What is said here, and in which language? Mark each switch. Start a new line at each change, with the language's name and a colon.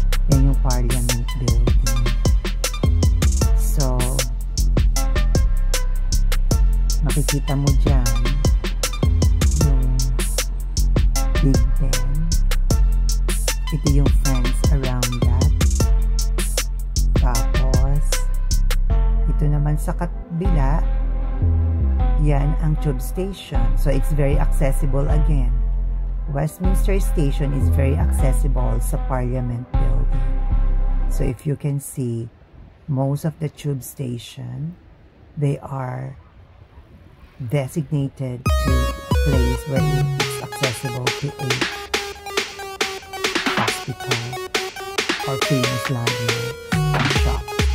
Filipino: Yan yung Parliament building. So, makikita mo dyan yung Big Ben. Ito yung fence around that. Tapos, ito naman sa kabila, yan ang tube station.
English: So, it's very accessible again. Westminster Station is very accessible sa Parliament building. So, if you can see, most of the tube station, they are designated to a place where it's accessible to a hospital or famous landmarks and shops.